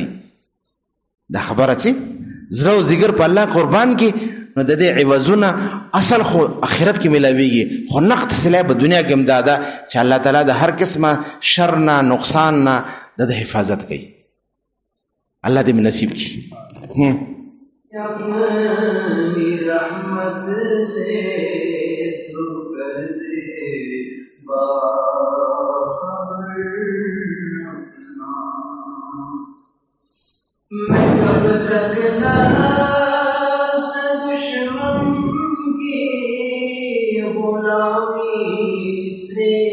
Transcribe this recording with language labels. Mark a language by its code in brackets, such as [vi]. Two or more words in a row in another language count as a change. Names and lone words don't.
[ps] دا خبره چې زړه او ځیګر په الله قربان کې، نو د دې عوضونه اصل خو آخرت کې ملاویږي، خو نقد صلی په دنیا کې هم دا ده چې الله تعالی د هر قسمه شر نه، نقصان نه د حفاظت کوي. الله دې نصیب کړي. [ur] اپنی رحمت سے تو کر دے باخبر اپنا، میں کب تک نفس دشمن کی غلامی سے